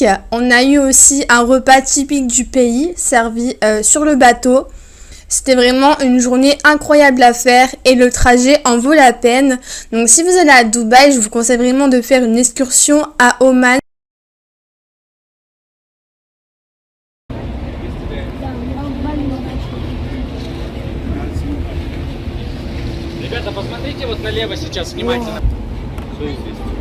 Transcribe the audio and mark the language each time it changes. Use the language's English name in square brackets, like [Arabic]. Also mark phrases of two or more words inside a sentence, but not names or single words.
[French] On a eu aussi un repas typique du pays servi sur le bateau. C'était vraiment une journée incroyable à faire et le trajet en vaut la peine. Donc si vous allez à Dubaï, je vous conseille vraiment de faire une excursion à Oman. [Russian] Ребята, Ребята, посмотрите вот налево сейчас внимательно. Что здесь?